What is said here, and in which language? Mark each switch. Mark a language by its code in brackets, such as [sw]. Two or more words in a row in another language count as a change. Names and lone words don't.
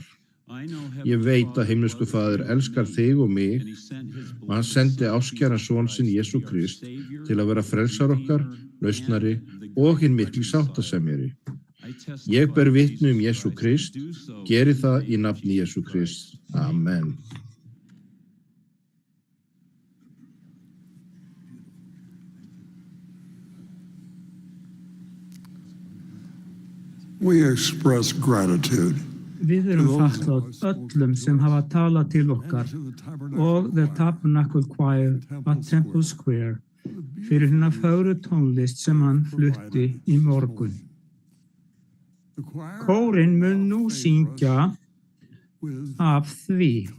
[is] Ég veit að himnesku Faðir elskar þig og mig og hann sendi áskæran son sinn Jesú Krist til að vera frelsar okkar, lausnari og hinn mikli sáttasemjari. Ég ber vitni Jesú Krist, geri það í nafni Jesú Krist. Amen. [en] We express gratitude. [is] Við erum þakklátt öllum sem hafa talað til okkar og The Tabernacle Choir at Temple Square fyrir hérna fögru tónlist sem hann flutti í morgun. Kórinn mun nú syngja af því.